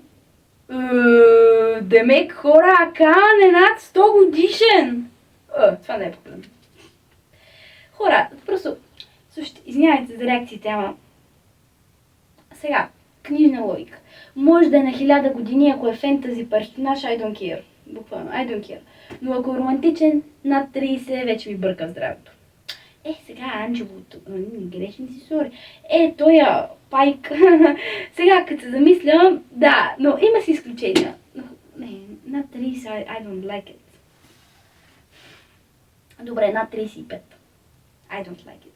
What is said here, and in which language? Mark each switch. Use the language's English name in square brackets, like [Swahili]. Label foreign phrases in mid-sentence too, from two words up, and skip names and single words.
[Bulgarian] Демек хора, Каан е над 100 годишен! Това не е проблем. Хора, просто... Слушайте, извинявайте за реакциите, ама... Сега, книжна логика. Може да е на 1000 години, ако е фентази персонаж, [English] I don't care. Буквално, I don't care. [Bulgarian] Но ако е романтичен, над 30, вече ми бърка в здравето. Сега Анджело, грешен си, сори. Тоя Пайк. Сега, като се замисля, да, но има си изключения. Не, над 30, [English] I don't like it. [Bulgarian] Добре, над 35. [English] I don't like it.